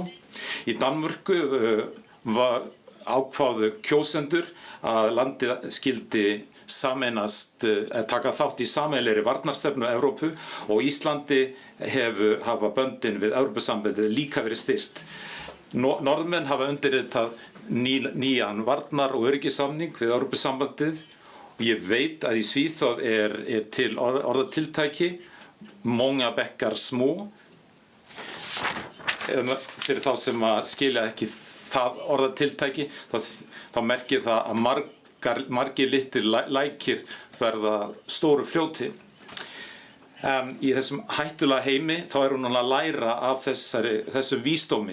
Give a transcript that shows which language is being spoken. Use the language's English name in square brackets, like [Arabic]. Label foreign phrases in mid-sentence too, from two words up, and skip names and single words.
[Icelandic] Í Danmörku ákváðu kjósendur að landið skildi sameinast, taka þátt í sameiginlegri varnarstefnu Evrópu og Íslandi hafa böndin við Evrópusambandið líka verið styrkt. Norðmenn hafa undirritað nýjan varnar- og öryggissamning við Evrópusambandið og ég veit að í Svíþjóð er til orðatiltæki [Swedish] många bekkar små. [Icelandic] Fyrir þá sem að skilja ekki það orðatiltæki, þá merkir það að margir litir lækir verða stóru fljóti. En í þessum hættulega heimi þá hún núna að læra af þessu vísdómi.